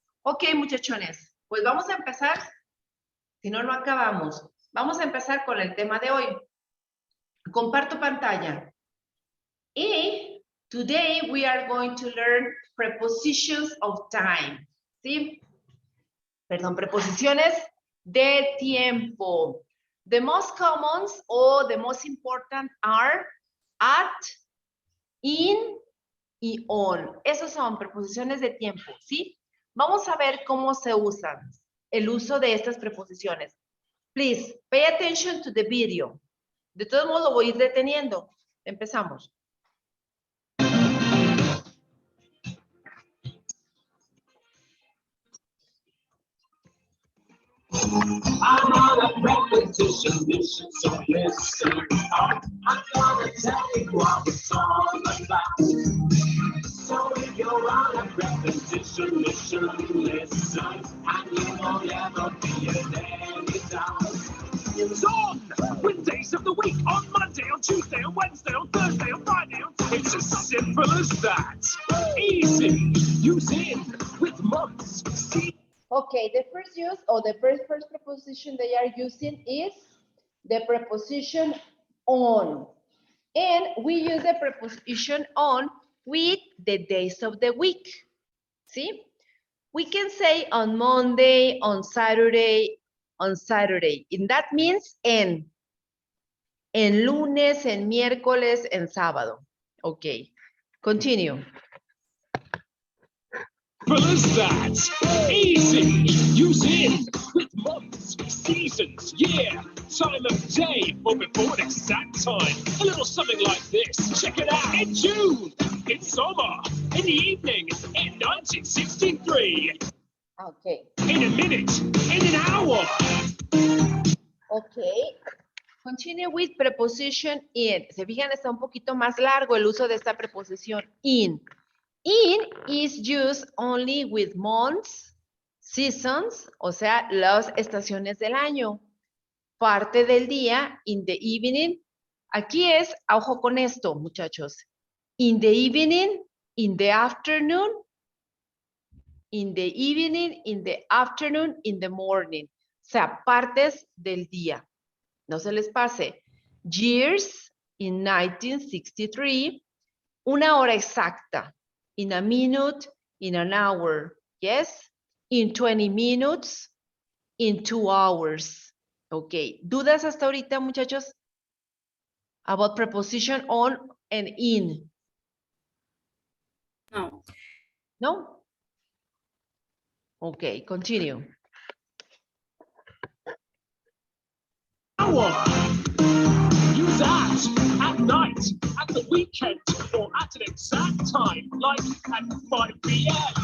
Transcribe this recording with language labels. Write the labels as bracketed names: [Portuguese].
[Spanish] Ok, muchachones, pues vamos a empezar. Si no, no acabamos. Vamos a empezar con el tema de hoy. Comparto pantalla. [English] Y today we are going to learn prepositions of time. [Spanish] ¿Sí? Perdón, preposiciones de tiempo. [English] The most commons or the most important are at, in y on. [Spanish] Esos son preposiciones de tiempo, ¿sí? Vamos a ver cómo se usan el uso de estas preposiciones. [English] Please, pay attention to the video. [Spanish] De todos modos, lo voy a ir deteniendo. Empezamos. [English] I'm on a repetition mission, so listen up. I'm gonna tell you what it's all about. So if you're on a repetition mission, listen, and you won't ever be in any doubt. It's on! With days of the week, on Monday, on Tuesday, on Wednesday, on Thursday, on Friday, it's as simple as that. Easy, use in, with months, see. Okay, the first use or the first preposition they are using is the preposition on. And we use the preposition on with the days of the week. See? We can say on Monday, on Saturday. And that means [Spanish] en lunes, en miércoles, en sábado. [English] Okay, continue. As that. Easy. Use in with months, seasons, year, time of day, or before an exact time. A little something like this. Check it out. In June, in summer, in the evening, in 1963. Okay. In a minute, in an hour. Okay. Continue with preposition in. [Spanish] Se fijan, está un poquito más largo el uso de esta preposición in. [English] In is used only with months, seasons, [Spanish] o sea, las estaciones del año. Parte del día, [English] in the evening. [Spanish] Aquí es, ojo con esto, muchachos. [English] In the evening, in the afternoon, in the evening, in the afternoon, in the morning. [Spanish] O sea, partes del día. No se les pase. [English] Years, in 1963. [Spanish] Una hora exacta. [English] In a minute, in an hour, yes? In 20 minutes, in 2 hours. [Spanish] Okay, ¿dudas hasta ahorita, muchachos? [English] About preposition on and in. No. No? Okay, continue. Hour. Use that at night, at the weekend, or at an exact time, like at 5 p.m.